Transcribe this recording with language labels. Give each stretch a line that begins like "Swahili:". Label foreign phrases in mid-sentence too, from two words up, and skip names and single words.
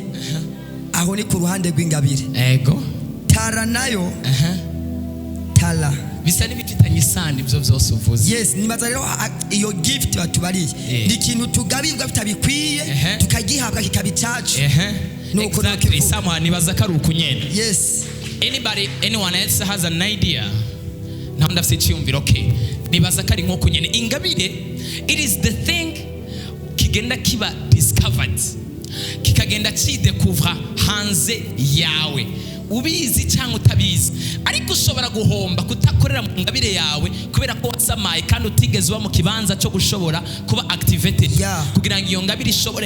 Rundi: Aho ni ku ruhande rw'ingabire. Ego. Tara nayo. Tala. Bisa n'ibifitanye isano ibyo byose uvuze. Yes, nibaza rero iyo gift batubariye. Ni ikintu tugabirwa bitabikwiye, tukagihabwa kikabicacu. Nuko exactly, someone nibaza ko ari ukunyene.
English: Yes. Anyone else has an idea? Now
Rundi: ndafite icyumviro,
English: okay.
Rundi: Nibaza ko ari nko kunyene. Ingabire,
English: it is the thing
Rundi: kigenda kiba discovered, kikagenda kidekuvra hanze yawe, ubizi cyangwa utabizi, ariko ushobora guhomba kutakorera mu ngabire yawe kubera ko wasamaye kandi utigeze uba mu kibanza cyo gushobora kuba activated kugira ngo iyo ngabire ishobore.